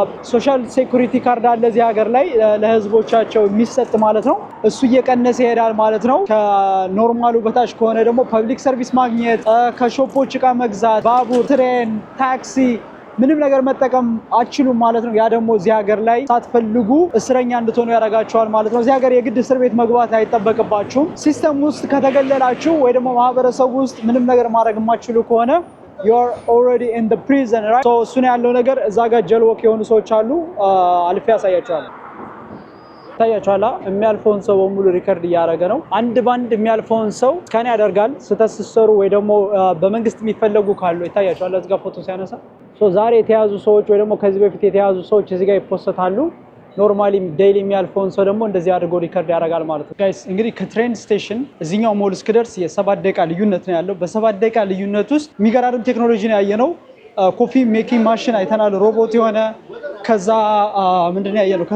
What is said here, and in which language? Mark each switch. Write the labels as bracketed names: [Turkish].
[Amharic] ሶሻል ሴኩሪቲ ካርድ አለ እዚህ ሀገር ላይ ለህዝቦቻቸው የሚሰጥ ማለት ነው። እሱ እየቀነሰ ይሄዳል ማለት ነው። ከኖርማሉ በታች ከሆነ ደግሞ ፐብሊክ ሰርቪስ ማግኘት፣ ከሾፖች እቃ መግዛት፣ ባቡር፣ ትሬን፣ ታክሲ ምንም ነገር መጠቀም አትችሉም ማለት ነው። ያ ደግሞ እዚህ ሀገር ላይ ሳትፈልጉ እስረኛ እንድትሆኑ ያደርጋቸዋል ማለት ነው። እዚህ ሀገር የግድ እስር ቤት መግባት አይጠበቅባችሁም። ሲስተም ውስጥ ከተገለላችሁ ወይ ደግሞ ማህበረሰቡ ውስጥ ምንም ነገር ማድረግ የማትችሉ ከሆነ [English] you are already in the prison, right? [Amharic] So እሱን ያለው ነገር እዛ ጋር ጀልወክ የሆኑ ሰዎች አሉ። አልፌ ያሳያቸዋለሁ። ታያቸዋላ የሚያልፈውን ሰው በሙሉ ሪከርድ እያደረገ ነው። አንድ ባንድ የሚያልፈውን ሰው ስካን ያደርጋል። ስተስሰሩ ወይ ደግሞ በመንግስት የሚፈለጉ ካሉ ይታያቸዋላ። እዚህ ጋር ፎቶ ሲያነሳ ዛሬ የተያዙ ሰዎች ወይ ደግሞ ከዚህ በፊት የተያዙ ሰዎች እዚህ ጋር ይፖስታሉ። ኖርማሊ ዴይሊ የሚያልፈውን ሰው ደግሞ እንደዚህ አድርጎ ሪከርድ ያደርጋል ማለት ነው። ጋይስ እንግዲህ ከትሬን ስቴሽን እዚህኛው ሞል እስክደርስ የ7 ደቂቃ ልዩነት ነው ያለው። በ7 ደቂቃ ልዩነት ውስጥ የሚገራርም ቴክኖሎጂ ነው ያየነው። ኮፊ ሜኪንግ ማሽን አይተናል፣ ሮቦት የሆነ ከዛ ምንድነው ያየነው?